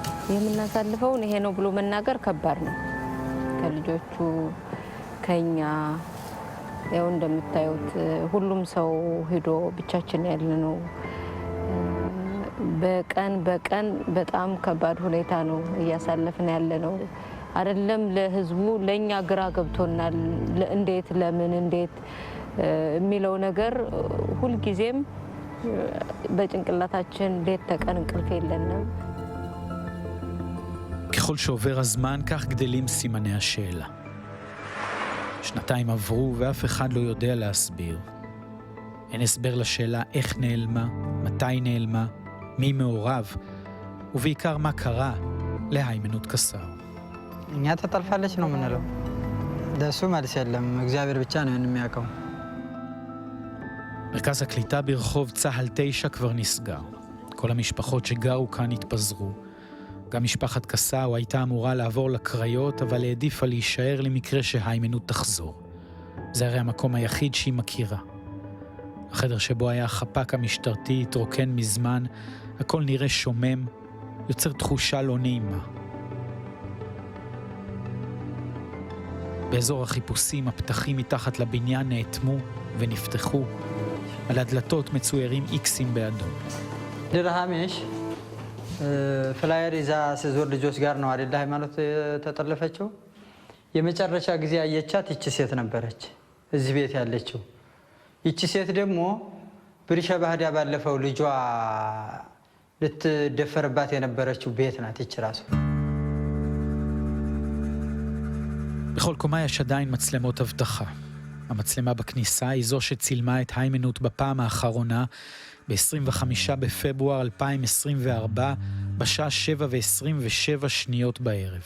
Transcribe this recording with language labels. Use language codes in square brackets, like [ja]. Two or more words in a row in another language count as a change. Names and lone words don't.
[am] የምናሳልፈውን ይሄ ነው ብሎ መናገር ከባድ ነው። ከልጆቹ ከኛ ያው እንደምታዩት ሁሉም ሰው ሄዶ ብቻችን ያለነው በቀን በጣም ከባድ ሁኔታ ነው እያሳለፍን ያለነው። አይደለም ለህዝቡ ለኛ ግራ ገብቶናል። እንዴት ለምን እንዴት የሚለው ነገር ሁሉ ጊዜም በጭንቅላታችን ሌት ተቀን እንቅልፍ የለንም። [he] ככל שעובר הזמן כך גדלים סימני השאלה. שנתיים עברו ואף אחד לא יודע להסביר. אין הסבר לשאלה איך נעלמה, מתי נעלמה, מי מעורב, ובעיקר מה קרה להיימנוט קסאו. [am] እኛ ተጠልፋለች ነው የምንለው። ለሱ መልስ የለም፣ እግዚአብሔር ብቻ ነው የሚያውቀው። [he] מרכז הקליטה ברחוב צהל 9 כבר נסגר. כל המשפחות שגרו כאן התפזרו. גם משפחת קסאו הייתה אמורה לעבור לקריות, אבל העדיפה להישאר למקרה שהיימנוט תחזור. זה הרי המקום היחיד שהיא מכירה. החדר שבו היה החפ"ק המשטרתי התרוקן מזמן, הכל נראה שומם, יוצר תחושה לא נעימה. באזור החיפושים הפתחים מתחת לבניין נאטמו ונפתחו. על הדלתות מצוירים איקסים באדום. [am] ድርሃሜሽ ፍላየር ይዛ ስዞር ልጆች ጋር ነው አይደል ሃይማኖት ተጠለፈችው። የመጨረሻ ጊዜ አየቻት ይቺ ሴት ነበረች እዚህ ቤት ያለችው። ይቺ ሴት ደግሞ ብሪሻ ባህዲያ ባለፈው ልጇ ልትደፈርባት የነበረችው ቤት ናት ይቺ ራሱ። [he] בכל קומה יש עדיין מצלמות אבטחה. המצלמה בכניסה היא זו שצילמה את היימנוט בפעם האחרונה ב-25 בפברואר 2024 בשעה 7:27 שניות בערב.